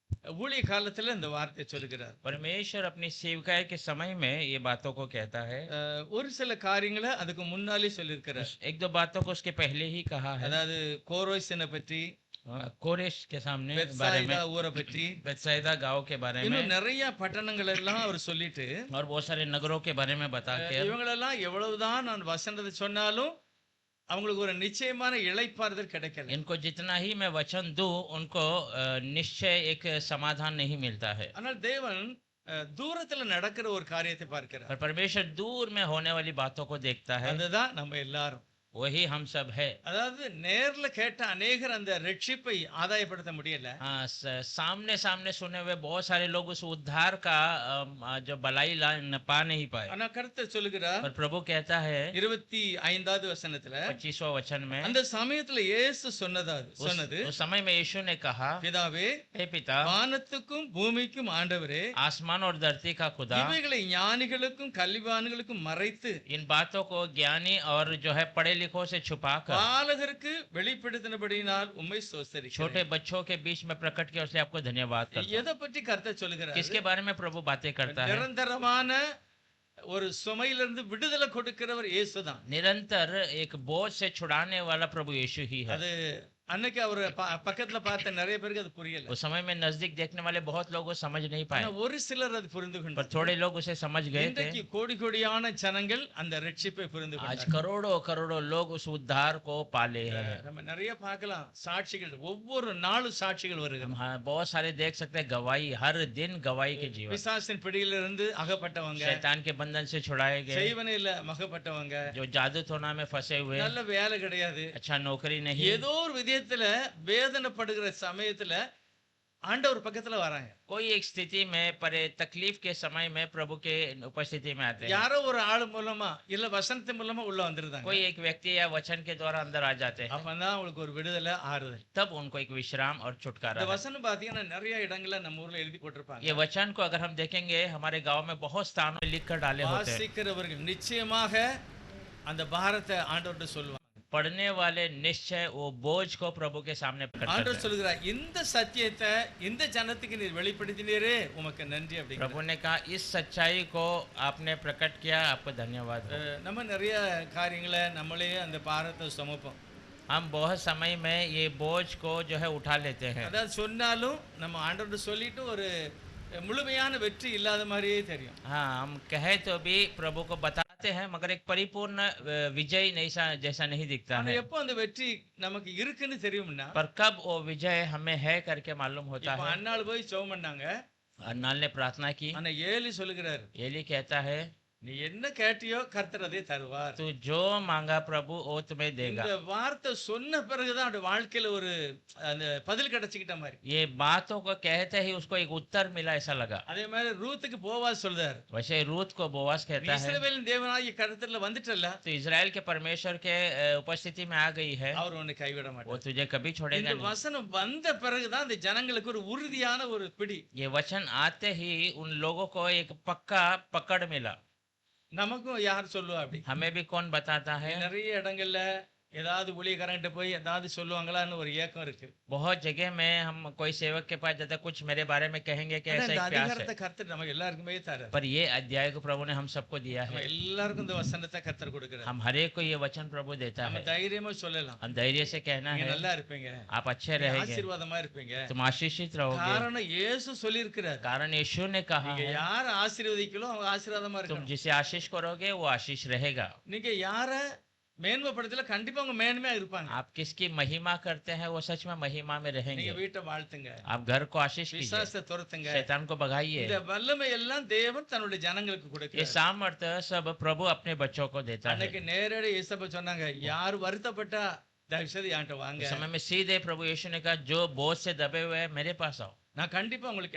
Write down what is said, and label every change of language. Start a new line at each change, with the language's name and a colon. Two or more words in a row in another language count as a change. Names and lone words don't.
Tamil: ஊழிய காலத்துல இந்த வார்த்தை சொல்லுகிறார்.
Hindi: परमेश्वर अपनी सेवकाई के समय में ये बातों को कहता है।
Tamil: ஒரு சில காரியங்களை அதுக்கு முன்னாலே சொல்லியிருக்கிறார்.
Hindi: एक दो बातों को उसके पहले ही कहा है।
Tamil: அதாவது கோரோசினை பற்றி,
Hindi: कोरेश के सामने बारे
Tamil: பெத்சாயிதா
Hindi: में,
Tamil: ஊரை பற்றி,
Hindi: बेतसैदा गांव के बारे में,
Tamil: இன்னும் நிறைய பட்டணங்கள் எல்லாம் அவர் சொல்லிட்டு,
Hindi: और बहुत सारे नगरों के बारे में बता के
Tamil: இவங்களெல்லாம் எவ்வளவுதான் நான் வசனத்தை சொன்னாலும் அவங்களுக்கு ஒரு நிச்சயமான இளைப்பாறுதல் கிடைக்கல.
Hindi: इनको जितना ही मैं वचन दूं उनको निश्चय एक समाधान नहीं मिलता है।
Tamil: ஆனால் தேவன் தூரத்துல நடக்கிற ஒரு காரியத்தை பார்க்கிறார்.
Hindi: पर परमेश्वर दूर में होने वाली बातों को देखता है।
Tamil: அதுதான் நம்ம எல்லாரும்.
Hindi: वही हम सब है।
Tamil: அதாவது நேர்ல கேட்ட அநேகர் அந்த ரட்சிப்பை ஆதாயப்படுத்த முடியல.
Hindi: हाँ, सामने सामने सुने हुए बहुत सारे लोग उस उद्धार का जो भलाई पा नहीं पाए।
Tamil: ஆனா கர்த்தர் சொல்லுகிறார்,
Hindi: पर प्रभु कहता है
Tamil: 25வது வசனத்துல,
Hindi: 25वां वचन में,
Tamil: அந்த சமயத்துல இயேசு சொன்னது,
Hindi: उस समय में यीशु ने कहा,
Tamil: பிதாவே,
Hindi: हे पिता,
Tamil: வானத்துக்கும் பூமிக்கும் ஆண்டவரே,
Hindi: आसमान और धरती का खुदा,
Tamil: இவைகளை ஞானிகளுக்கும் கல்விவான்களுக்கும் மறைத்து
Hindi: इन बातों को ज्ञानी और जो है पढ़े लिखों से छुपाकर
Tamil: பாலகருக்கு வெளிப்படுத்தினபடியினால் உம்மை ஸ்தோத்திரிக்கிறேன்.
Hindi: छोटे बच्चों के बीच में प्रकट किया, उसलिए आपको धन्यवाद करता हूं।
Tamil: எதை பற்றி கர்த்தர் சொல்லுகிறார்?
Hindi: किसके बारे में प्रभु बातें करता है?
Tamil: நிரந்தரமான ஒரு சுமையிலிருந்து விடுதலை கொடுக்கிறவர் இயேசுதான்.
Hindi: निरंतर एक बोझ से छुड़ाने वाला प्रभु यीशु ही है।
Tamil: அது அன்னைக்கு அவர் பக்கத்துல பார்த்த நிறைய பேருக்கு அது புரியல.
Hindi: उस समय में नजदीक देखने वाले बहुत लोग वो समझ नहीं पाए,
Tamil: ஆனா ஒரு சிலர் அது புரிந்து
Hindi: पर
Tamil: கொண்டார்.
Hindi: थोड़े लोग उसे समझ गए थे।
Tamil: இன்றைக்கு கோடி கோடியான ஜனங்கள் அந்த ரட்சிப்பை புரிந்து
Hindi: आज
Tamil: கொண்டார்.
Hindi: करोड़ों करोड़ों लोग उस उद्धार को पाले हैं।
Tamil: நம்ம நிறைய பார்க்கலாம் சாட்சிகள், ஒவ்வொரு நாளும் சாட்சிகள் வருகிறது.
Hindi: हाँ, बहुत सारे देख सकते हैं गवाही, हर दिन गवाही के जीवन।
Tamil: பிசாசின் பிடியிலிருந்து அகப்பட்டவங்க,
Hindi: शैतान के बंधन से छुड़ाए गए,
Tamil: செய்வனையில மகப்பட்டவங்க,
Hindi: जो जादू टोना में फंसे हुए,
Tamil: நல்ல வேலை கிடையாது,
Hindi: अच्छा नौकरी नहीं,
Tamil: ஏதோ ஒரு விதத்துல வேதனைப்படுகிற சமயத்துல ஆண்டவர் பக்கத்துல வராங்க.
Hindi: कोई एक स्थिति में परे तकलीफ के समय में प्रभु के उपस्थिति में आते हैं।
Tamil: யாரோ ஒரு ஆள் மூலமா இல்ல வசனத்து மூலமா உள்ள வந்துருந்தாங்க.
Hindi: कोई एक व्यक्ति या वचन के द्वारा अंदर आ जाते हैं,
Tamil: அப்பதான் அவங்களுக்கு ஒரு விடுதலை, ஆறுதல்.
Hindi: तब उनको एक विश्राम और छुटकारा
Tamil: இந்த
Hindi: है।
Tamil: வசனம் பாத்தீங்கன்னா நிறைய இடங்கள்ல நம்ம ஊர்ல எழுதி போட்டிருப்பாங்க.
Hindi: ये वचन को अगर हम देखेंगे हमारे गांव में बहुत स्थानों में लिख कर डाले होते हैं।
Tamil: வாசிக்கிறவர்கள் நிச்சயமாக அந்த பாரத்தை ஆண்டவர்கிட்ட சொல்லுவாங்க.
Hindi: पढ़ने वाले निश्चय वो बोझ को प्रभु के सामने प्रकट करते
Tamil: ஆண்டவர்
Hindi: हैं।
Tamil: சொல்லுகிறார், இந்த சத்தியத்தை இந்த ஜனத்துக்கு நீர் வெளிப்படுத்தினீரே உமக்கு நன்றி அப்படிங்கிற.
Hindi: प्रभु ने कहा, इस सच्चाई को आपने प्रकट किया, आपको धन्यवाद हो।
Tamil: நம்ம நிறைய காரியங்களை நம்மளே அந்த பாரத்தை சுமப்போம்.
Hindi: हम बहुत समय में ये बोझ को जो है उठा लेते हैं।
Tamil: அதாவது சொன்னாலும் நம்ம ஆண்டவர்கிட்ட சொல்லிட்டு ஒரு முழுமையான வெற்றி இல்லாத மாதிரியே தெரியும்.
Hindi: हाँ, हम कहे तो भी प्रभु को बताते हैं, मगर एक परिपूर्ण विजय नहीं जैसा नहीं दिखता
Tamil: ஆனா
Hindi: है।
Tamil: எப்போ அந்த வெற்றி நமக்கு இருக்குன்னு தெரியும்னா,
Hindi: पर कब वो विजय हमें है करके मालूम होता
Tamil: இப்ப
Hindi: है?
Tamil: அன்னாள் போய் ஜெபம் பண்ணாங்க.
Hindi: अन्नाल ने प्रार्थना की,
Tamil: ஆனா ஏலி சொல்லுகிறார்,
Hindi: एली कहता है,
Tamil: நீ என்ன கேட்டியோ கர்த்தர் அதே தருவார்.
Hindi: तू जो मांगा प्रभु वो तुम्हें देगा।
Tamil: இந்த வார்த்தை சொன்ன பிறகுதான் அவருடைய வாழ்க்கையில ஒரு அந்த பதில் கிடைச்சுக்கிட்ட மாதிரி.
Hindi: ये बातों को कहते ही उसको एक उत्तर मिला ऐसा लगा।
Tamil: அதே மாதிரி ரூத்துக்கு போவாஸ் சொல்றார்,
Hindi: वैसे रूत को बोवास कहता है,
Tamil: இஸ்ரவேலின் தேவனாகிய கர்த்தர்ல வந்துட்டல்ல,
Hindi: तो इजराइल के परमेश्वर के उपस्थिति में आ गई है,
Tamil: அவர் உன்னை கைவிட
Hindi: वो
Tamil: மாட்டார்.
Hindi: तुझे कभी छोड़ेगा
Tamil: இந்த
Hindi: नहीं।
Tamil: வசனம் வந்த பிறகுதான் அந்த ஜனங்களுக்கு ஒரு உறுதியான ஒரு பிடி.
Hindi: ये वचन आते ही उन लोगों को एक पक्का पकड़ मिला।
Tamil: நமக்கும் யார் சொல்லுவா அப்படி?
Hindi: हमें भी कौन बताता है?
Tamil: நிறைய இடங்கள்ல ஏதாவது ஊழியக்காரங்கிட்ட போய் ஏதாவது சொல்லுவாங்களான்னு ஒரு ஏக்கம் இருக்கு.
Hindi: बहुत जगह में हम कोई सेवक के पास जाते कुछ मेरे बारे में कहेंगे कि
Tamil: ஆனா
Hindi: ऐसा
Tamil: இந்த
Hindi: एक प्यास
Tamil: அதிகாரத்தை
Hindi: है,
Tamil: கர்த்தர் நமக்கு எல்லாருக்குமே தரார்.
Hindi: पर ये अध्याय को प्रभु ने हम सबको दिया
Tamil: நம்ம
Hindi: है।
Tamil: எல்லாருக்கும் இந்த வசனத்தை கர்த்தர் கொடுக்கிறார்.
Hindi: हम हर एक को ये वचन प्रभु देता
Tamil: நம்ம
Hindi: है।
Tamil: தைரியமா சொல்லலாம்,
Hindi: हम धैर्य से कहना
Tamil: நீங்க
Hindi: है,
Tamil: நல்லா இருப்பீங்க,
Hindi: आप अच्छे रहेंगे,
Tamil: ஆசீர்வாதமா இருப்பீங்க.
Hindi: तुम आशीषित रहोगे।
Tamil: காரணம் இயேசு சொல்லியிருக்கிறார்,
Hindi: कारण यीशु ने कहा
Tamil: நீங்க
Hindi: है,
Tamil: யார ஆசீர்வதிக்கலோ அவங்க ஆசீர்வாதமா
Hindi: तुम
Tamil: இருக்கணும்.
Hindi: जिसे आशीष करोगे वो आशीष रहेगा।
Tamil: நீங்க யார மேன்மைப்படுத்தல கண்டிப்பா அவங்க மேன்மையா இருப்பாங்க.
Hindi: आप किसकी महिमा करते हैं वो सच में महिमा में
Tamil: நீங்க
Hindi: रहेंगे।
Tamil: வீட்டை வாழ்த்துங்க,
Hindi: आप घर को आशीष कीजिए,
Tamil: விசுவாசத்தை துரத்துங்க.
Hindi: शैतान को भगाइए।
Tamil: இந்த வல்லமை எல்லாம் தேவன் தன்னுடைய ஜனங்களுக்கு
Hindi: ये
Tamil: கொடுக்கிறார்.
Hindi: सामर्थ्य सब प्रभु अपने बच्चों को देता है।
Tamil: அன்னைக்கு நேரடி இயேசப்பா சொன்னாங்க, யார் வருத்தப்பட்டா தயவு செய்து என்கிட்ட வாங்க,
Hindi: उस समय में सीधे प्रभु यीशु ने कहा, जो बोझ से दबे हुए हैं मेरे पास आओ,
Tamil: நான் கண்டிப்பா உங்களுக்கு